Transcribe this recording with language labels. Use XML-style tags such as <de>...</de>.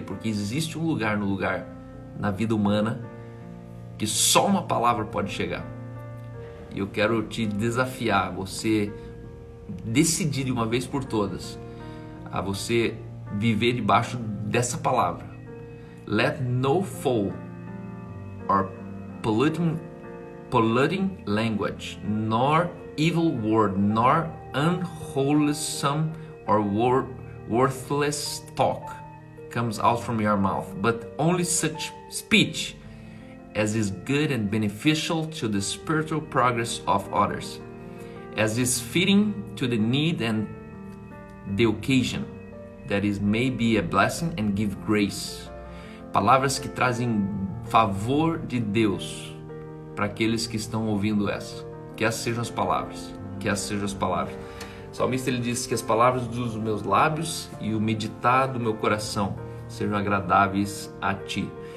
<pt>Porque existe um lugar na vida humana que só uma palavra pode chegar. E eu quero te desafiar, você decidir de uma vez por todas a você viver debaixo dessa palavra.</pt> <en>Let no foul or polluting language, nor evil word, nor unwholesome or worthless talk comes out from your mouth, but only such speech as is good and beneficial to the spiritual progress of others, as is fitting to the need and the occasion, that is may be a blessing and give grace.</en> <pt>Palavras que trazem favor de Deus para aqueles que estão ouvindo essa. Que essas sejam as palavras. Que essas sejam as palavras. O salmista ele diz que as palavras dos meus lábios e o meditar do meu coração sejam agradáveis a ti.</pt>